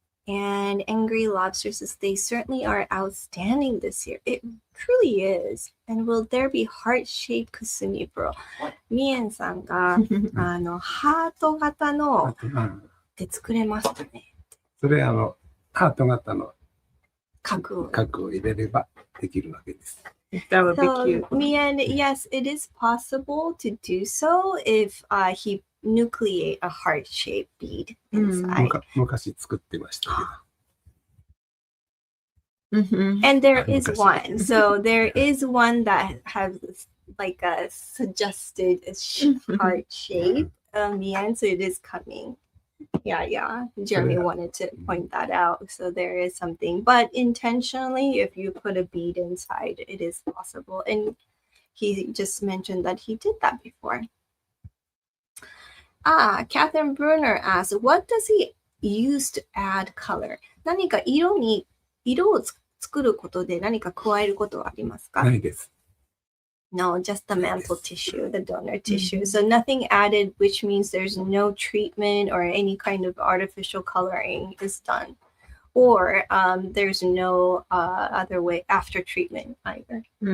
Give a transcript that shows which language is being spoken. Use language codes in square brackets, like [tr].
[en] And Angry Lobster says, they certainly are outstanding this year. It truly is. And will there be heart-shaped Kasumi pearl? [ja] Mien さんがハート型ので作れますかね。それハート型の核を入れればできるわけです。 [en] That would be So, cute. Mien, yes, it is possible to do so if he nucleate a heart-shaped bead inside. [ja] 昔作ってましたけど。 [en] And there is one. So there is one that has like a suggested heart shape. Yeah, so it is coming. Yeah. Jeremy wanted to point that out. So there is something. But intentionally, if you put a bead inside, it is possible. And he just mentioned that he did that before. Catherine Bruner asks, what does he use to add color? [ja] 何か色を作ることで何か加えることはありますか？ないです。 [en] No, just the mantle tissue, the donor tissue. So nothing added, which means there's no treatment or any kind of artificial coloring is done. Or there's no other way after treatment either.